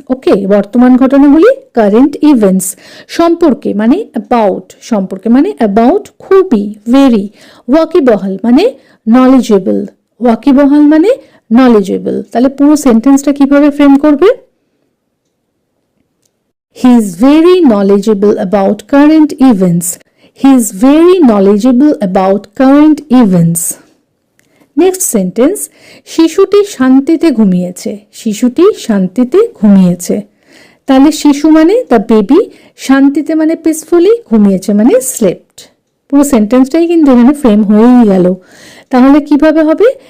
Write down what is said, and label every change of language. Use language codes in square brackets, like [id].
[bn] ওকে, বর্তমান ঘটনাগুলি [en] current events, [bn] সম্পর্কে মানে অ্যাবাউট, সম্পর্কে মানে অ্যাবাউট খুবই, ভেরি, ওয়াকিবহাল মানে নলেজেবল, ওয়াকিবহাল মানে নলেজেবল। তাহলে পুরো সেন্টেন্সটা কিভাবে ফ্রেম করবে? [en] He is very knowledgeable about current events. He is very knowledgeable about current events. [bn] Next sentence, শিশুটি শান্তিতে ঘুমিয়েছে, শিশুটি শান্তিতে ঘুমিয়েছে। তাহলে শিশু মানে [en] the baby, [bn] শান্তিতে মানে পিসফুলি, ঘুমিয়েছে মানে স্লেপ্ট। পুরো সেন্টেন্সটাই কিন্তু এখানে ফ্রেম হয়েই গেল। তাহলে কিভাবে হবে?